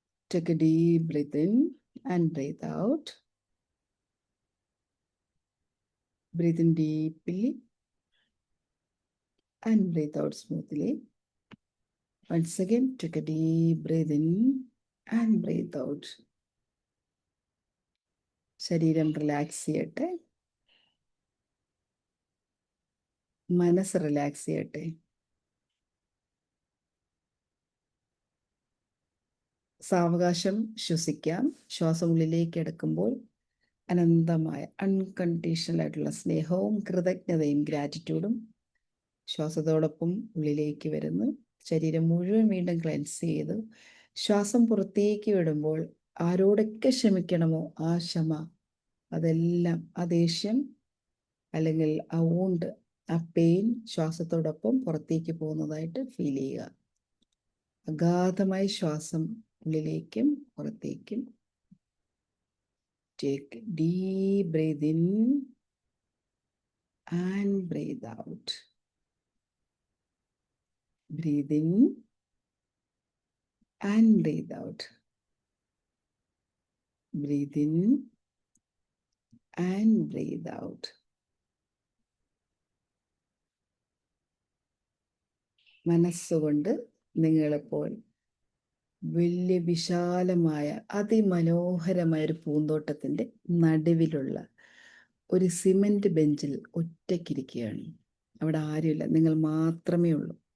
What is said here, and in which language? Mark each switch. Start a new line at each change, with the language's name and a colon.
English: Take a deep breath in and breathe out. Breathe in deeply and breathe out smoothly. Once again, take a deep breath in and breathe out.
Malayalam: ശരീരം relax ചെയ്യട്ടെ, മനസ്സ് relax ചെയ്യട്ടെ. സാവകാശം ശ്വസിക്കാം. ശ്വാസം ഉള്ളിലേക്ക് എടുക്കുമ്പോൾ അനന്തമായ അൺകണ്ടീഷണൽ ആയിട്ടുള്ള സ്നേഹവും കൃതജ്ഞതയും ഗ്രാറ്റിറ്റ്യൂഡും ശ്വാസത്തോടൊപ്പം ഉള്ളിലേക്ക് വരുന്നു. ശരീരം മുഴുവൻ വീണ്ടും ക്ലെൻസ് ചെയ്ത് ശ്വാസം പുറത്തേക്ക് വിടുമ്പോൾ ആരോടൊക്കെ ക്ഷമിക്കണമോ ആ ക്ഷമ, അതെല്ലാം, ആ ദേഷ്യം അല്ലെങ്കിൽ ആ വൂണ്ട്, ആ പെയിൻ ശ്വാസത്തോടൊപ്പം പുറത്തേക്ക് പോകുന്നതായിട്ട് ഫീൽ ചെയ്യുക. അഗാധമായി ശ്വാസം ഉള്ളിലേക്കും പുറത്തേക്കും.
English: Take deep breath in and breathe out. Breathe in and breathe out. Breathe in and breathe out.
Malayalam: മനസ്സുകൊണ്ട് നിങ്ങളിപ്പോൾ വലിയ വിശാലമായ അതിമനോഹരമായ ഒരു പൂന്തോട്ടത്തിൻ്റെ നടുവിലുള്ള ഒരു സിമൻറ്റ് ബെഞ്ചിൽ ഒറ്റയ്ക്കിരിക്കുകയാണ്. അവിടെ ആരുമില്ല, നിങ്ങൾ മാത്രമേ ഉള്ളൂ.